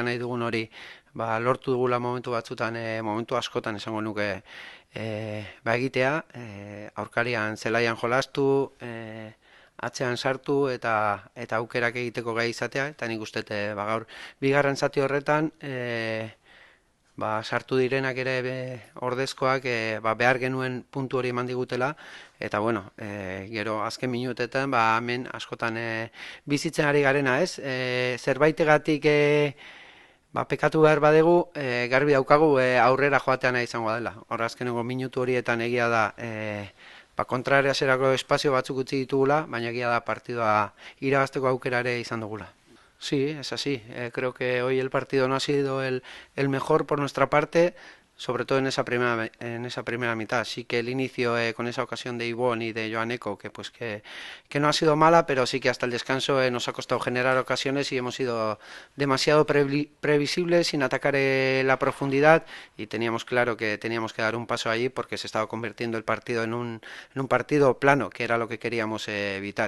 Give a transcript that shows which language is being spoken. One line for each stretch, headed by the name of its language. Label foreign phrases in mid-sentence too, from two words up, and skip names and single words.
Basque: nahi dugun hori lortu dugula momentu batzutan, momentu askotan esango nuke egitea, aurkarian zelaian jolastu, atzean sartu eta aukerak egiteko gai izatea, eta nik uste gaur bigarren zati horretan sartu direnak ere ordezkoak behar genuen puntu hori eman digutela, eta gero azken minutetan hemen askotan bizitzen ari garena, ez? Zerbaitegatik pekatu behar badegu, garbi daukagu aurrera joatean izango dela. Hor azkenengo minutu horietan egia da kontrariazerako espazio batzuk utzi ditugula, baina egia da partidua irabazteko aukera ere izan dugula.
Spanish: Sí, es así. Creo que hoy el partido no ha sido el mejor por nuestra parte, sobre todo en esa primera mitad. Sí que el inicio con esa ocasión de Ibón y de Joan Eco, que no ha sido mala, pero sí que hasta el descanso nos ha costado generar ocasiones y hemos sido demasiado previsibles sin atacar la profundidad, y teníamos claro que teníamos que dar un paso allí porque se estaba convirtiendo el partido en un partido plano, que era lo que queríamos evitar.